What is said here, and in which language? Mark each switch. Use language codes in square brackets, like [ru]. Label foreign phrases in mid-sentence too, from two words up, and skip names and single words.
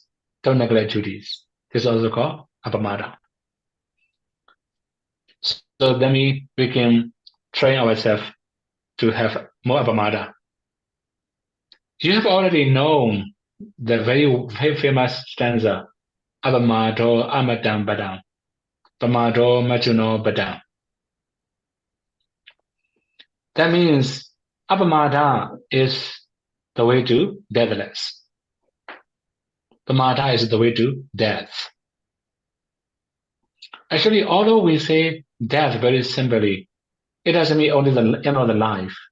[en] Don't neglect duties. This is also called apamada. So that means we can train ourselves to have more apamada. You have already known the very famous stanza, [pi] apamado amadam badam, pamado majuno badam. [en] That means apamada is the way to deathless. Pamada is the way to death. Actually, although we say death very simply, it doesn't mean only the end of the life.